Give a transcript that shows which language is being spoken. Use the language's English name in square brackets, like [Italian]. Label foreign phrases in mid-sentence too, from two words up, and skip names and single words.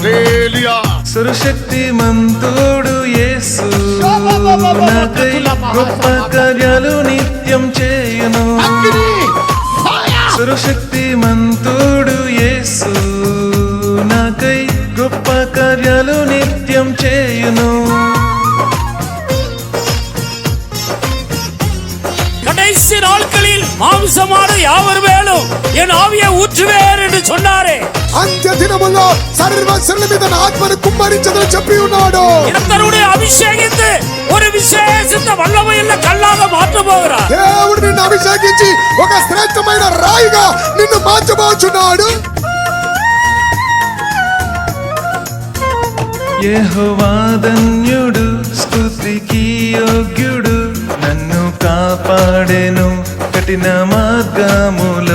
[Telugu] సర్వశక్తిమంతుడు యేసు నాకై గొప్ప కార్యాలు నిత్యం చేయును. సర్వశక్తిమంతుడు యేసు నాకై గొప్ప కార్యాలు నిత్యం చేయును. [Tamil] கடைசி நாட்களில் மாம்சமான யாவர் மேலும் என் ஆவியை ஊற்றுவேன் என்று சொன்னாரே. [Telugu] అంత్య దినములో సర్వశరీరుల మీద నా ఆత్మను కుమ్మరించదని చెప్పి ఉన్నాడు. [Tamil] கர்த்தருடைய அபிஷேகித்து ஒரு விசேஷித்த வல்லமையுள்ள கல்லாக மாற்ற போகிறார். [Telugu] దేవుడు నిన్ను అభిషేకించి ఒక శ్రేష్టమైన రాయిగా నిన్ను మార్చబోచున్నాడు. యెహోవా ధన్యుడు, స్తుతికి యోగ్యుడు, నన్ను కాపాడెను కఠిన మార్గములో.